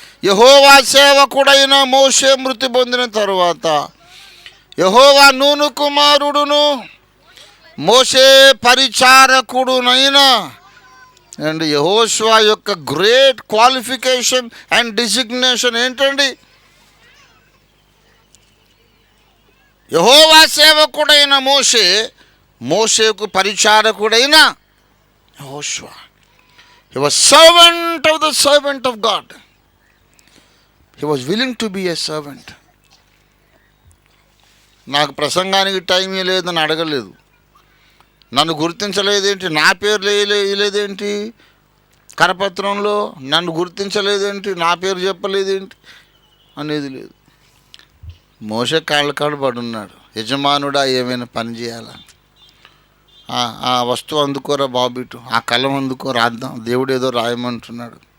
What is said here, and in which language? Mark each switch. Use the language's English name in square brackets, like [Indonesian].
[Telugu] యెహోవా సేవకుడైన మోషే మృతి పొందిన తరువాత యెహోవా నూను కుమారుడును మోషే పరిచారకుడునైన అండ్ యెహోషువ యొక్క గ్రేట్ క్వాలిఫికేషన్ అండ్ డిజిగ్నేషన్ ఏంటండి? యెహోవా సేవకుడైన మోషేకు పరిచారకుడైన యెహోషువ. [English] He was servant of the servant of God. He was willing to be a servant. [Telugu] నాకు ప్రసంగానికి టైం లేదని అడగలేదు, నన్ను గుర్తించలేదేంటి, నా పేరు లేదేంటి కరపత్రంలో, నన్ను గుర్తించలేదేంటి, నా పేరు చెప్పలేదేంటి అనేది లేదు. మోషే కాళ్ళకాడు పడున్నాడు, యజమానుడా ఏమైనా పని చేయాలా, ఆ వస్తువు అందుకోరా బాబిటు, ఆ కలం అందుకో రాద్దాం, దేవుడు ఏదో రాయమంటున్నాడు.